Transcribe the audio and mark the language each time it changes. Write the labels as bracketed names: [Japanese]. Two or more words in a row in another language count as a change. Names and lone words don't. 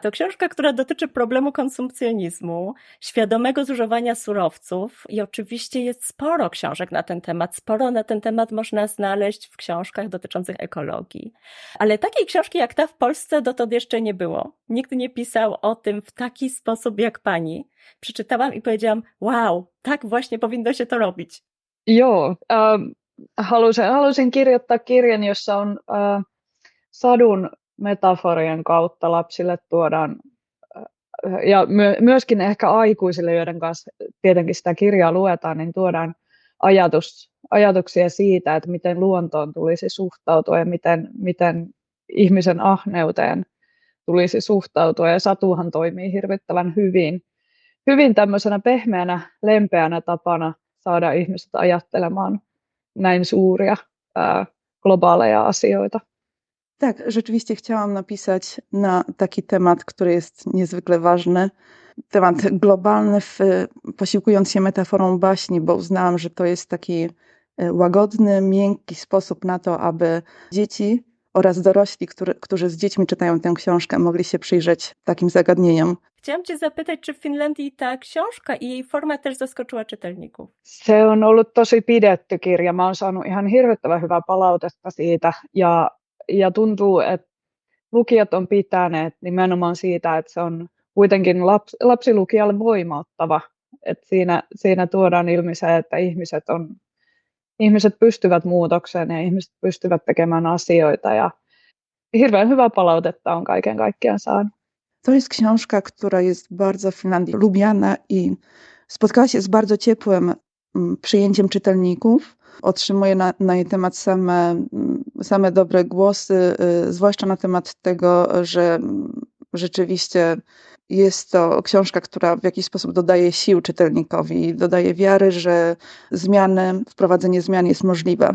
[Polish] To książka, która dotyczy problemu konsumpcjonizmu, świadomego zużywania surowców i oczywiście jest sporo książek na ten temat. Sporo na ten temat można znaleźć w książkach dotyczących ekologii. Ale takiej książki jak ta w Polsce dotąd jeszcze nie było. Nikt nie pisał o tym w taki sposób jak pani. Przeczytałam i powiedziałam, wow, tak właśnie powinno się to robić. [Finnish] Joo, halusin kirjoittaa kirjan, jossa on sadun metaforien kautta lapsille tuodaan, ja myöskin ehkä aikuisille, joiden kanssa tietenkin sitä kirjaa luetaan, niin tuodaan ajatuksia siitä, että miten luontoon tulisi suhtautua ja miten ihmisen ahneuteen tulisi suhtautua. Ja Satuhan toimii hirvittävän hyvin tämmöisenä pehmeänä, lempeänä tapana saada ihmiset ajattelemaan näin suuria globaaleja asioita. [Polish] Tak, rzeczywiście chciałam napisać na taki temat, który jest niezwykle ważny. Temat globalny, posiłkując się metaforą baśni, bo uznałam, że to jest taki łagodny, miękki sposób na to, aby dzieci oraz dorośli, którzy z dziećmi czytają tę książkę, mogli się przyjrzeć takim zagadnieniom. Chciałam Cię zapytać, czy w Finlandii ta książka i jej forma też zaskoczyła czytelników? [Finnish] Se on ollut tosi pidetty kirja. Mä oon saanut ihan hirvittävän hyvää palautetta siitä ja tuntuu, että lukijat on pitäneet nimenomaan siitä, että se on kuitenkin lapsilukijalle voimauttava. Että siinä tuodaan ilmi se, että ihmiset pystyvät muutokseen ja ihmiset pystyvät tekemään asioita ja hirveän hyvää palautetta on kaiken kaikkiaan saanut. [Polish] To jest książka, która jest bardzo w Finlandii lubiana i spotkała się z bardzo ciepłym przyjęciem czytelników. Otrzymuje na jej temat same dobre głosy, zwłaszcza na temat tego, że rzeczywiście jest to książka, która w jakiś sposób dodaje sił czytelnikowi, dodaje wiary, że wprowadzenie zmian jest możliwe.